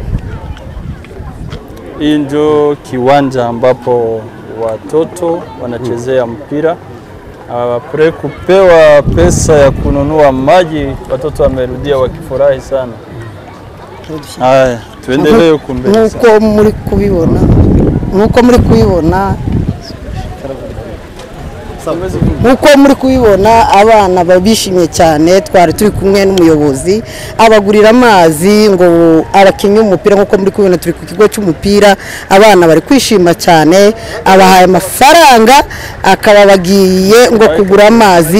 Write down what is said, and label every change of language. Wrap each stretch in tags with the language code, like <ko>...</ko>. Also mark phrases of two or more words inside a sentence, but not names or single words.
<sw>Hii ndio kiwanja ambapo watoto wanachezea mpira. Apre kupewa pesa ya kununua maji, watoto wamerudia wakifurahi sana. Haya, tuendelee kumbele.</sw> <rw>Nkuko muri kubibona abana babishimye cyane. Twari turi kumwe n'umuyobozi abagurira amazi ngo abakinye umupira. Nkuko muri kubibona turi ku kigo cy'umupira, abana bari kwishima cyane, abahaye amafaranga akaba bagiye ngo kugura amazi.</rw>